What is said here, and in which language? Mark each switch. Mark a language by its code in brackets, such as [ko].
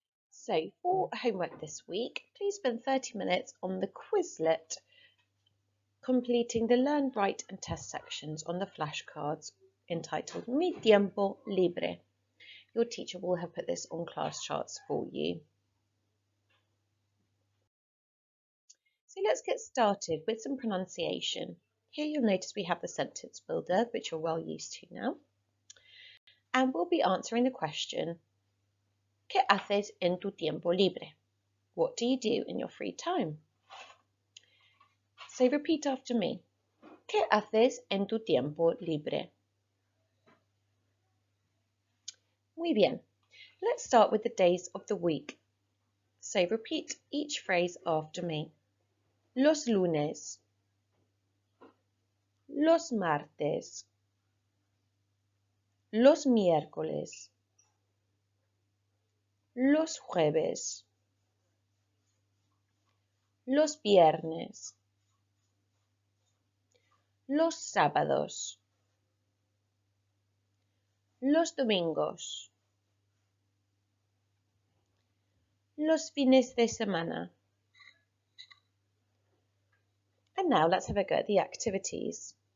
[en] So for homework this week, please spend 30 minutes on the Quizlet, completing the Learn, Write and Test sections on the flashcards entitled Mi tiempo libre. Your teacher will have put this on class charts for you. So let's get started with some pronunciation. Here you'll notice we have the sentence builder, which you're well used to now. And we'll be answering the question, [es] ¿Qué haces en tu tiempo libre? [en] What do you do in your free time? So repeat after me. [es] ¿Qué haces en tu tiempo libre? Muy bien. [en] Let's start with the days of the week. So repeat each phrase after me. [es] Los lunes, los martes, los miércoles, los jueves, los viernes, los sábados, los domingos, los fines de semana. [en] And now let's have a go at the activities.